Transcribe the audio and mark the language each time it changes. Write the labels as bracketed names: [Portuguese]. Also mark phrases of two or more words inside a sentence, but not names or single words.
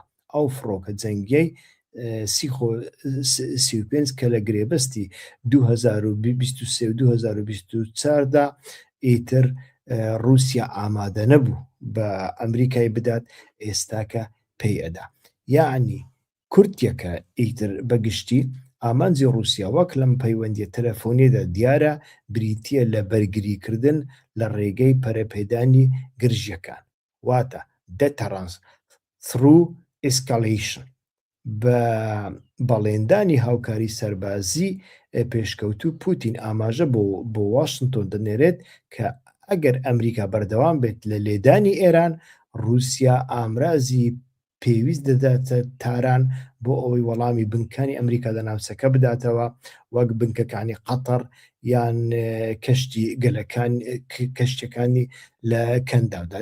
[Central Kurdish] ئەو فڕۆکە جەنگیەی سیخۆ 35 کە لە گرێبەستی 2023 و 2024دا ئیتر رووسیا ئامادە نەبوو بە ئەمریکای بدات، ئێستاکە پێی ئەدا. یعنی کورتێکە ئیتر بەگشتی ئامانجی رووسیا وەک لەم پەیوەندیە تەلەفۆنیەدا دیارە بریتیە لە بەرگریکردن لە ڕێگەی پەرەپێدانی گرژیەکان، واتە [English] deterrence through escalation، [Central Kurdish] بە بەڵێندانی هاوکاری سەربازی پێشکەوتوو پوتین ئاماژە بۆ واشنتۆن دەنێرێت کە ئەگەر ئەمریکا بەردەوام بێت لە لێدانی ئێران، رووسیا ئامرازی پێویست دەداتە تاران بۆ ئەوەی وەڵامی بنکانی ئەمریکا لە ناوچەکە بداتەوە، وەک بنکەکانی قەتەر یان کەشتەکانی لە کەندادا.